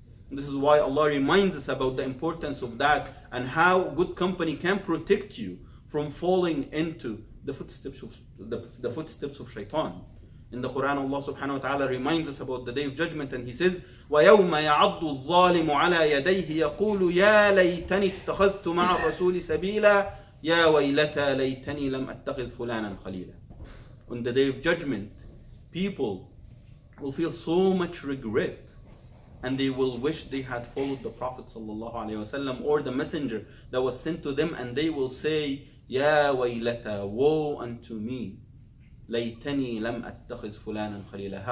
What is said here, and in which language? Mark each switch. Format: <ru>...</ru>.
<en>And this is why Allah reminds us about the importance of that and how good company can protect you from falling into the footsteps of Shaytan. In the Quran, Allah subhanahu wa ta'ala reminds us about the Day of Judgment, and He says,</en> <ar>وَيَوْمَ يَعَضُّ الظَّالِمُ عَلَى يَدَيْهِ يَقُولُ يَا لَيْتَنِي اتَّخَذْتُ مَعَ الرَّسُولِ سَبِيلًا يَا وَيْلَتَى لَيْتَنِي لَمْ أَتَّخِذْ فُلَانًا خَلِيلًا.</ar> <en>On the Day of Judgment, people will feel so much regret, and they will wish they had followed the Prophet ﷺ or the messenger that was sent to them, and they will say,</en> <ar>Ya waylata,</ar> <en>woe unto me,</en> <ar>laytani lam attakhiz fulanan khalila.</ar>